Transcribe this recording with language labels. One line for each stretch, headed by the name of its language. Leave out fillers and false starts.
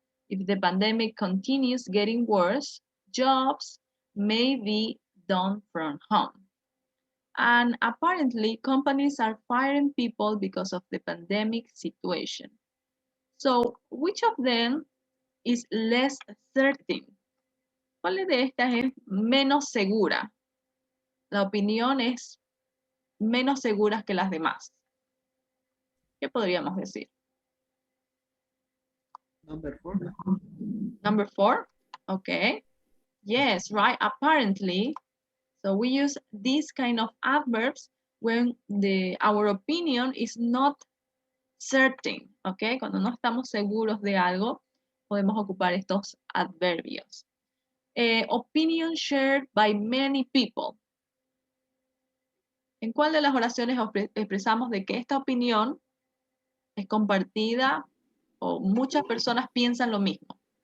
English: If the pandemic continues getting worse, jobs may be done from home. And apparently, companies are firing people because of the pandemic situation. So, which of them is less certain?
Spanish: ¿Cuál de estas es menos segura? La opinión es menos seguras que las demás. ¿Qué podríamos decir?
English: Number 4. Number 4, okay. Yes, right, apparently. So we use these kind of adverbs when our opinion is not certain, okay.
Spanish: Cuando no estamos seguros de algo, podemos ocupar estos adverbios.
English: Opinion shared by many people.
Spanish: ¿En cuál de las oraciones expresamos de que esta opinión es compartida o muchas personas piensan lo mismo?